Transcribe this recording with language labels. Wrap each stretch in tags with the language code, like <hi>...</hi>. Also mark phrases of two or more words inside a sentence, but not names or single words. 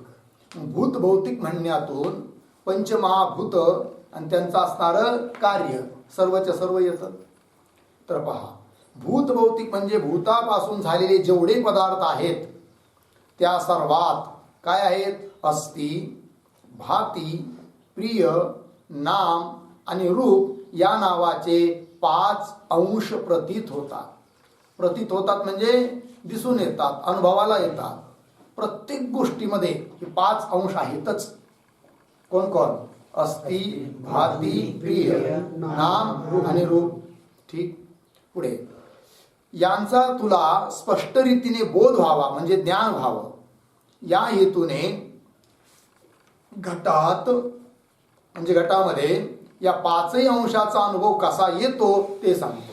<mr>भूत भौतिक म्हणण्यातून पंचमहाभूत आणि त्यांचं असणारं कार्य सर्वच्या सर्व येतं. तर पहा, भूत भौतिक म्हणजे भूतापासून झालेले जेवढे पदार्थ आहेत त्या सर्वात काय आहेत?</mr> <sa>अस्ति, भाती, प्रिय,</sa> <mr>नाम आणि रूप या नावाचे 5 अंश प्रतीत होतात. प्रतीत होतात म्हणजे दिसून येतात, अनुभवाला येतात. प्रत्येक गोष्टीमध्ये हे 5 अंश आहेतच. कोण कोण?</mr> <sa>अस्ति, भाती, प्रिय,</sa> <mr>नाम आणि रूप. ठीक. पुढे यांचा तुला स्पष्ट रीतीने बोध व्हावा म्हणजे ज्ञान व्हावं या हेतूने घटात म्हणजे घटामध्ये या 5ही अंशाचा अनुभव कसा येतो ते सांगतो.</mr>